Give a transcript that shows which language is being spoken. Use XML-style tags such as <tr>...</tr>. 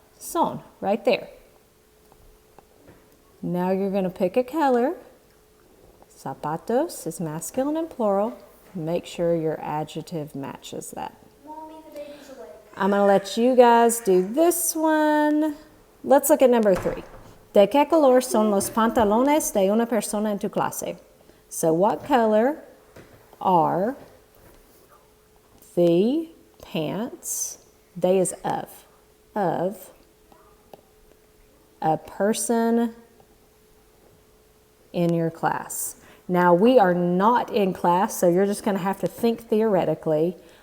<en>Son, right there. Now you're going to pick a color. Zapatos is masculine and plural. Make sure your adjective matches that. Mommy, the baby's awake. I'm going to let you guys do this one. Let's look at number 3.</en> <es>¿De qué color son los pantalones de una persona en tu clase?</es> <en>So what color are the pants, de is of a person in your class? Now we are not in class, so you're just going to have to think theoretically.</en>